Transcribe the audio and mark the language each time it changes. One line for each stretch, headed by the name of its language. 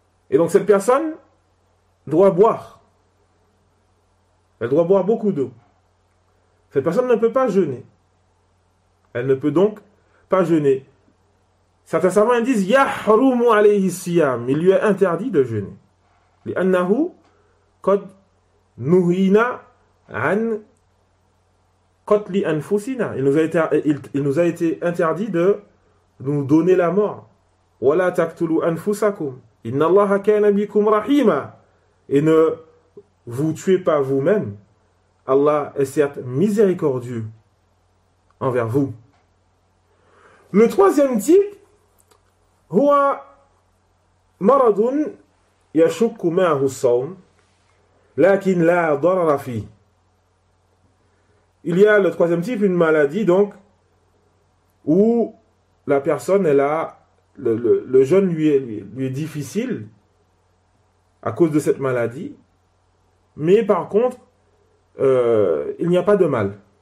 French: Et donc cette personne doit boire. Elle doit boire beaucoup d'eau. Cette personne ne peut pas jeûner. Elle ne peut donc pas jeûner. Certains savants disent yahrumu alayhi siyam. Il lui est interdit de jeûner.
Arabic: لأنه قد نهينا عن قتل أنفسنا.
French: Il nous a été interdit de nous donner la mort.
Arabic: ولا تقتلوا أنفسكم إن الله كان بكم رحيما.
French: Et ne vous tuez pas vous-même. Allah est certes miséricordieux envers vous.
Arabic: Le troisième type, هو مرض يشك معه الصوم لكن لا ضرر فيه.
French: Il y a le troisième type, une maladie donc où la personne elle a le jeûne lui est difficile à cause de cette maladie, mais par contre il n'y a pas de mal.